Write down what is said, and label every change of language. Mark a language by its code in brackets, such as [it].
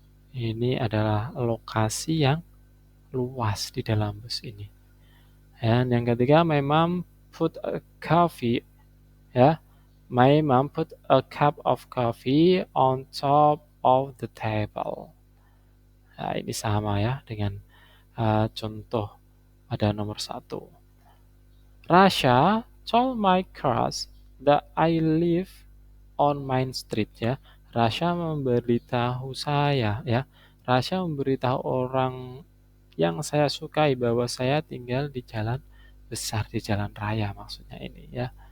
[id] Ini adalah lokasi yang luas di dalam bus ini. Dan yang ketiga, [en] my mom put a coffee, ya. My mom put a cup of coffee on top of the table. [id] Nah, ini sama ya dengan contoh pada nomor 1. [en] Rasha told my crush that I live on Main Street, ya. [id] Rasha memberitahu saya, ya. Rasha memberitahu orang yang saya sukai bahwa saya tinggal di jalan besar, di jalan raya maksudnya ini, ya.